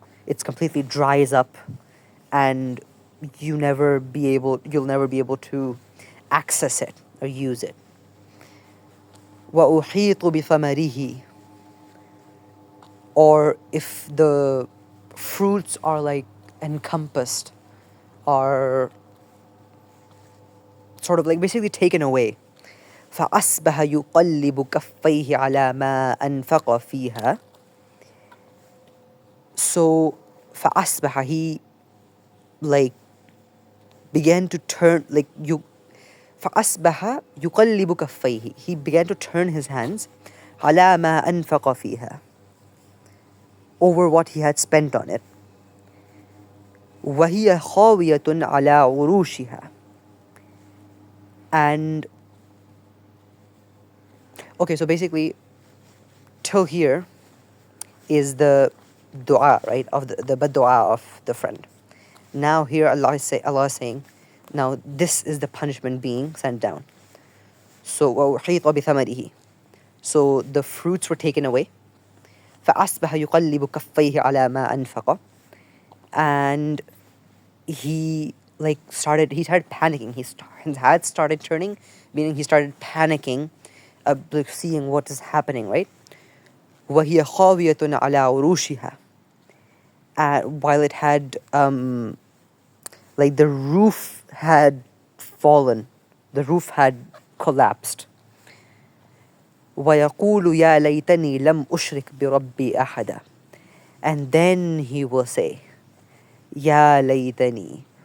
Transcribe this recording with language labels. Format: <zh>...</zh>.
<en>It's completely dries up, and you'll never be able to access it or use it.</en> <ar>وأحيط بثمره,</ar> <en>or if the fruits are like encompassed, are sort of like basically taken away.</en> <ar>فأصبح يقلب كفيه على ما أنفق فيها.</ar> <en>So فأصبح, he like began to turn, like</en> <ar>فأصبح يقلب كفيه,</ar> <en>he began to turn his hands</en> <ar>على ما أنفق فيها,</ar> <en>over what he had spent on it.</en> <ar>وهي خاوية على عروشها,</ar> <en>and okay, so basically till here is the dua, right, of the bad dua of the friend. Now here Allah is saying, now this is the punishment being sent down. So</en> <ar>وَأُحِيطَ بِثَمَرِهِ,</ar> <en>so the fruits were taken away.</en> <ar>فأصبح يقلب كفيه على ما أنفق,</ar> <en>and he started panicking. His head started turning, meaning he started panicking, seeing what is happening, right?</en> <ar>وهي خاوية على عروشها,</ar> <en>while it had like the roof had fallen, the roof had collapsed.</en> <ar>وَيَقُولُ يَا لَيْتَنِي لَمْ أُشْرِكْ بِرَبِّي أَحَدًا.</ar> <en>And then he will say, Ya laytani.</en>